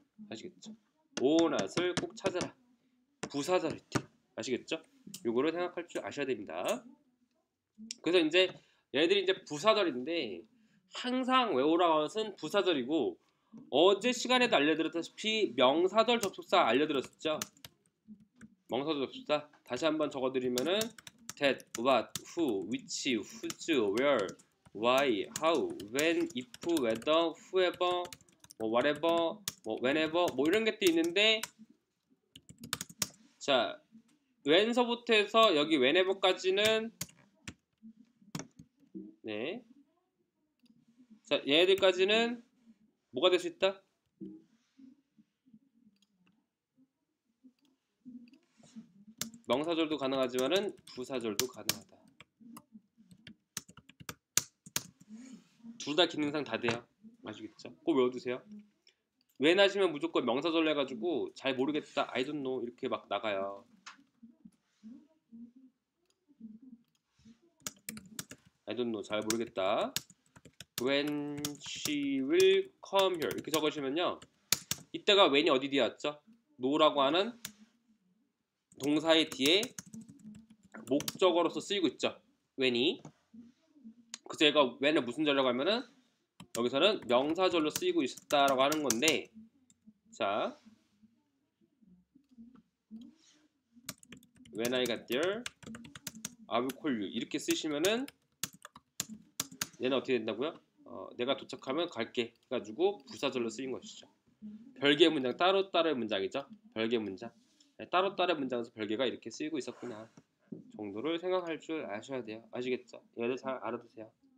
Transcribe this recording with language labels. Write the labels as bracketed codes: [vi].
[ko] 아시겠죠? 오어낫을 꼭 찾아라. 부사절일 때. 아시겠죠? 요거를 생각할 줄 아셔야 됩니다. 그래서 이제 얘들이 이제 부사절인데 항상 외우라고 하는 것은 부사절이고 어제 시간에도 알려드렸다시피 명사절 접속사 알려드렸었죠. 명사절 접속사 다시 한번 적어드리면은 that, what, who, which, whose, where, why, how, when, if, whether, whoever, whatever, whenever 이런 게 또 있는데 자 when서부터 해서 여기 whenever까지는 네. 자 얘네들까지는 뭐가 될 수 있다? 명사절도 가능하지만은 부사절도 가능하다. 둘 다 기능상 다 돼요. 아시겠죠? 꼭 외워두세요. when 하시면 무조건 명사절로 해가지고 잘 모르겠다, [en] I don't know [ko] 이렇게 막 나가요. [en] I don't know [ko] 잘 모르겠다. [en] When she will come here [ko] 이렇게 적으시면요. 이때가 when이 어디 뒤에 왔죠? no라고 하는 동사의 뒤에 목적어로서 쓰이고 있죠. when이. 그래서 얘가 when을 무슨 절이라고 하면은 여기서는 명사절로 쓰이고 있었다라고 하는 건데 자 [en] When I got there, I will call you. [ko] 이렇게 쓰시면은 얘는 어떻게 된다고요? 내가 도착하면 갈게 해가지고 부사절로 쓰인 것이죠. 별개의 문장, 따로따로의 문장이죠. 별개 문장. 따로따로의 문장에서 별개가 이렇게 쓰이고 있었구나 정도를 생각할 줄 아셔야 돼요. 아시겠죠? 얘를 잘 알아두세요.